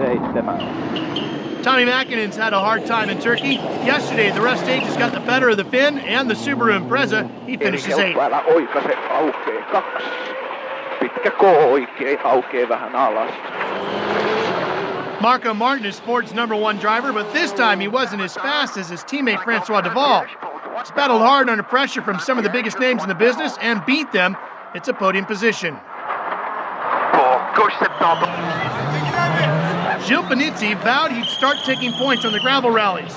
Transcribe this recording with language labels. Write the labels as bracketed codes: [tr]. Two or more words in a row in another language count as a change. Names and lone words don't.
[fi] lähtemään. [en] Tommy Mäkinen's had a hard time in Turkey. Yesterday, the rest stages got the better of the Finn and the Subaru Impreza. He finishes 8th. [fi] Älä oikaise, aukee 2. Pitkä K oikein, aukee vähän alas. [en] Marco Martin is Ford's #1 driver, but this time he wasn't as fast as his teammate Francois Deval. He's battled hard under pressure from some of the biggest names in the business and beat them. It's a podium position. Gilles Panizzi vowed he'd start taking points on the gravel rallies.